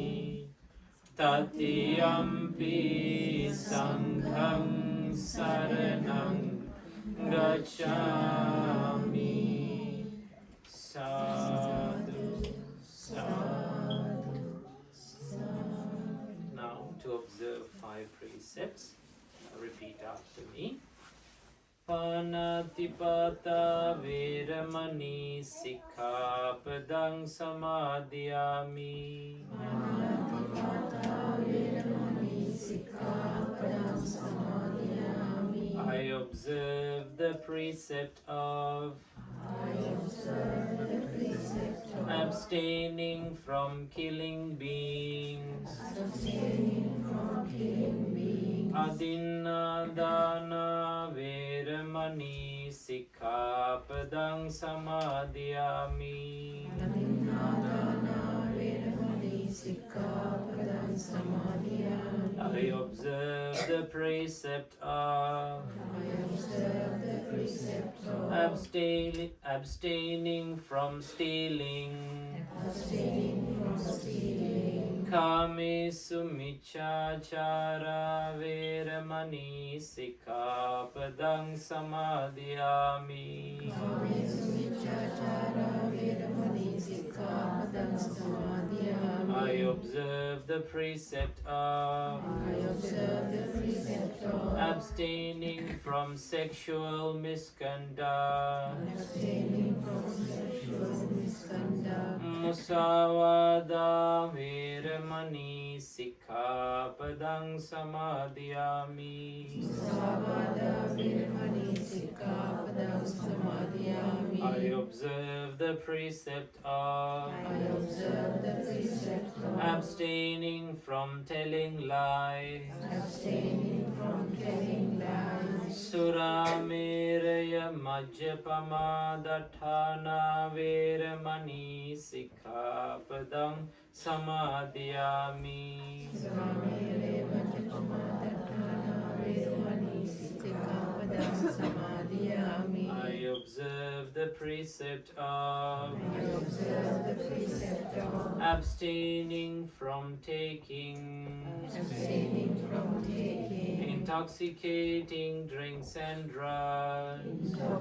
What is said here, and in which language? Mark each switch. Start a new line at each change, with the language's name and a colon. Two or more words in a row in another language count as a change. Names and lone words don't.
Pali: Tatiyampi sanghang saranam gacchami. Sadhu, sadhu, sadhu.
English: Now to observe 5 precepts, repeat after me.
Pali: Panatipata veramani sikkhapadang samadhiyami. Panatipata veramani sikkhapadang samadhiyami.
English: I observe the precept of abstaining from killing beings.
Pali: Adinna dana veramani sikkhapadang samadhiyami.
English: I observe the precept of abstaining from stealing.
Pali: Kamesu miccāchāra veramani sikkhapadang samadhiyami.
English: I observe the precept of abstaining from sexual misconduct.
Pali: Musavada veramani sikkhapadang samadhiyami.
English: I observe the precept of abstaining from telling lies.
Pali: Surameraya majjapama dathana veramani sikkhapadang samadhiyami.
English: I observe the precept of abstaining from taking intoxicating drinks and drugs.